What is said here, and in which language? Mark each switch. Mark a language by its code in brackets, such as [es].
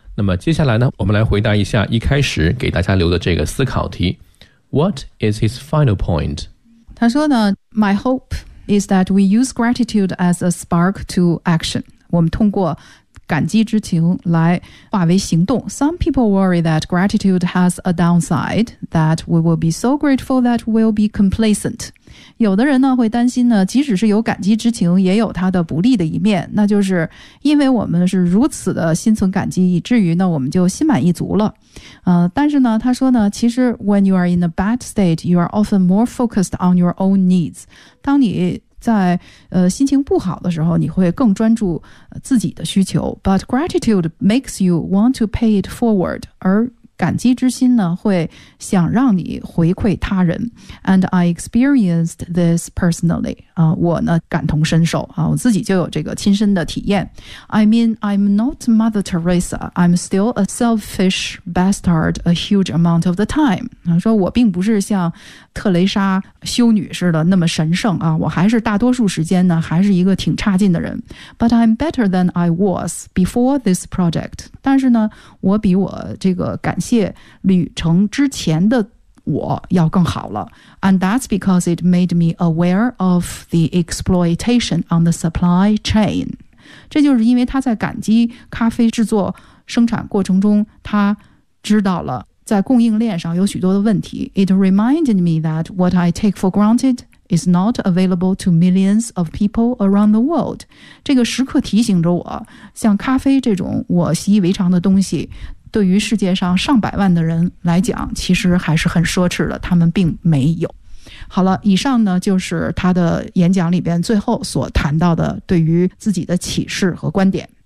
[zh] 那么接下来呢，我们来回答一下一开始给大家留的这个思考题。 [en] What is his final point? [zh] 他说呢 [en] ,My hope is that we use gratitude as a spark to action. [zh] 我们通过感激之情来化为行动。 [en] Some people worry that gratitude has a downside, that we will be so grateful that we'll be complacent. [zh] 有的人呢会担心呢，即使是有感激之情，也有它的不利的一面，那就是因为我们是如此的心存感激，以至于呢我们就心满意足了。但是呢，他说呢，其实 [en] when you are in a bad state, you are often more focused on your own needs. [zh] 当你在心情不好的时候，你会更专注自己的需求。 [en] But gratitude makes you want to pay it forward. [zh] 而感激之心呢，会想让你回馈他人。 [en] And I experienced this personally. [zh] 我呢感同身受啊，我自己就有这个亲身的体验。 [en] I mean, I'm not Mother Teresa. I'm still a selfish bastard a huge amount of the time. [zh] 说我并不是像特蕾莎修女似的那么神圣啊，我还是大多数时间呢还是一个挺差劲的人。 [en] But I'm better than I was before this project. [zh] 但是呢，我比我这个感谢旅程之前的我要更好了。 [en] And that's because it made me aware of the exploitation on the supply chain. [zh] 这就是因为他在感激咖啡制作生产过程中，他知道了在供应链上有许多的问题。 [en] It reminded me that what I take for granted is not available to millions of people around the world. [zh] 这个时刻提醒着我，像咖啡这种我习以为常的东西，对于世界上上百万的人来讲，其实还是很奢侈的，他们并没有。好了，以上呢就是他的演讲里边最后所谈到的对于自己的启示和观点。